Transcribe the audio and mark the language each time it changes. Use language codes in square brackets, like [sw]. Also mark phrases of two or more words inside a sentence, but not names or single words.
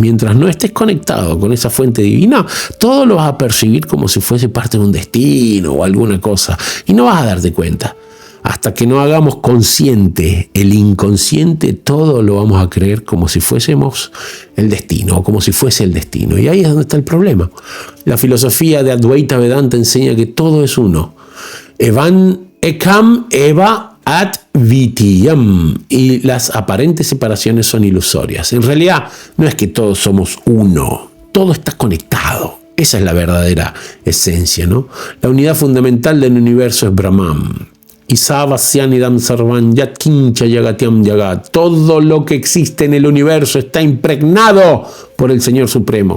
[es] Mientras no estés conectado con esa fuente divina, todo lo vas a percibir como si fuese parte de un destino o alguna cosa. Y no vas a darte cuenta. Hasta que no hagamos consciente el inconsciente, todo lo vamos a creer como si fuésemos el destino, o como si fuese el destino. Y ahí es donde está el problema. La filosofía de Advaita Vedanta enseña que todo es uno. [sa] एवन् एकम् एव अद्वितीयम्. [es] Y las aparentes separaciones son ilusorias. En realidad, no es que todos somos uno. Todo está conectado. Esa es la verdadera esencia, ¿no? La unidad fundamental del universo es Brahman. Todo lo que existe en el universo está impregnado por el Señor Supremo.